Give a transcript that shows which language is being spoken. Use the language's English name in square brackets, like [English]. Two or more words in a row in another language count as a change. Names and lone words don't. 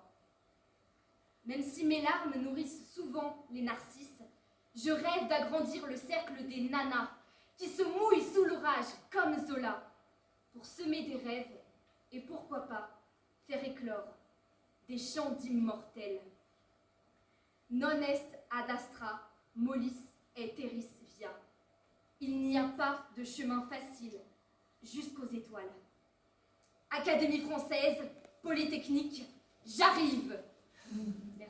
[French] Même si mes larmes nourrissent souvent les narcisses, je rêve d'agrandir le cercle des nanas qui se mouillent sous l'orage comme Zola pour semer des rêves et pourquoi pas faire éclore des chants d'immortels. [Latin] Non est ad astra mollis et terris via. [French] Il n'y a pas de chemin facile jusqu'aux étoiles. Académie française, Polytechnique, j'arrive!